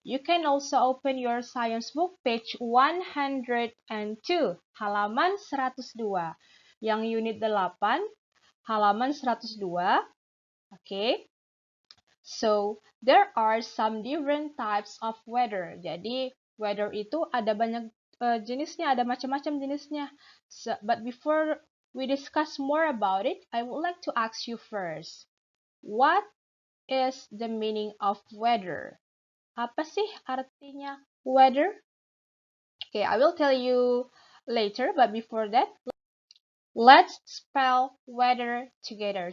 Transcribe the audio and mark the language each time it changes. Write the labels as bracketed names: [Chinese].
[English] You can also open your science book page 102, [Indonesian] halaman 102. Yang unit 8, halaman 102. Okay. [English] So, there are some different types of weather. [Indonesian] Jadi, weather itu ada banyak jenisnya, ada macam-macam jenisnya. [English] But before we discuss more about it, I would like to ask you first. What is the meaning of weather? [Indonesian] Apa sih artinya weather? [English] Okay, I will tell you later, but before that, let's spell weather together.